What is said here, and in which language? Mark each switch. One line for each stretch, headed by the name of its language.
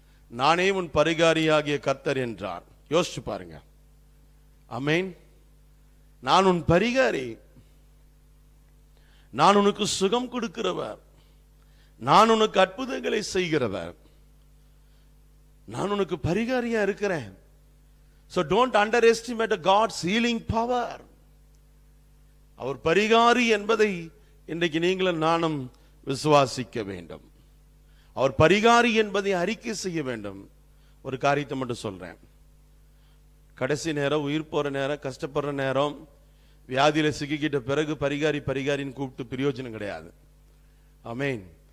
Tamil: நானே உன் பரிகாரியாகிய கர்த்தர் என்றார். யோசிச்சு பாருங்க. ஆமென். நான் உன் பரிகாரி, நான் உனக்கு சுகம் கொடுக்கிறவர், நான் உனக்கு அற்புதங்களை செய்கிறவர், நான் உனக்கு பரிகாரியா இருக்கிறேன்.
English: So don't underestimate God's healing power.
Tamil: அவர் பரிகாரி என்பதை இன்றைக்கு நீங்களும் நானும் விசுவாசிக்க வேண்டும். அவர் பரிகாரி என்பதை அறிக்கை செய்ய வேண்டும். ஒரு காரியத்தை மட்டும் சொல்றேன். கடைசி நேரம், உயிர் போற நேரம், கஷ்டப்படுற நேரம், வியாதியில சிக்கிக்கிட்ட பிறகு பரிகாரின்னு கூப்பிட்டு பிரயோஜனம் கிடையாது. ஆமென்.